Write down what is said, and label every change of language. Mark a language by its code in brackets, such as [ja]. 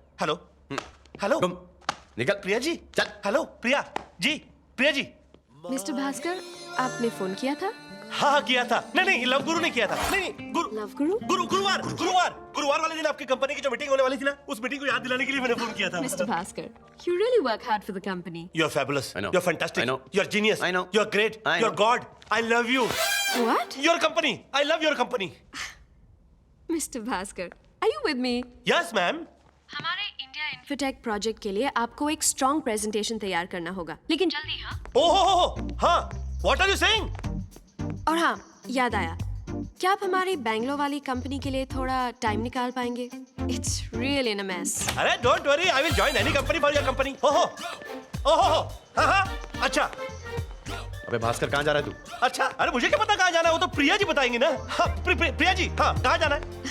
[hi] Hello तुम निकल। प्रिया जी चल। हेलो प्रिया जी। मिस्टर भास्कर, आपने फोन किया था? हाँ किया था। नहीं लव गुरु ने किया था। नहीं लव गुरु? गुरुवार वाले दिन आपकी कंपनी की जो मीटिंग होने वाली थी ना, उस मीटिंग को याद दिलाने के लिए मैंने फोन किया था। [en] Mr. Bhaskar, you really work hard for the company. You're fabulous. I know. You're fantastic. I know. You're genius. I know. You're great. I You're know. God. I love you. What? Your company. I love your company. Mr. Bhaskar, are you with me? Yes, ma'am. [hi] हमारे India infotech project के लिए आपको एक strong presentation तैयार करना होगा, लेकिन जल्दी। हाँ। ओह हाँ। [en] What are you saying? [hi] और हाँ, याद आया, क्या आप हमारी बैंगलोर वाली कंपनी के लिए थोड़ा टाइम निकाल पाएंगे? [en] It's really in a mess. अरे don't worry, I will join any company for your company. [hi] ओहो ओहो, हाँ, अच्छा अबे भास्कर कहाँ जा रहा है तू? अच्छा, अरे मुझे क्या पता कहाँ जाना है, वो तो प्रिया जी बताएंगी ना। हाँ, प्रिया जी, हाँ, कहाँ जाना है?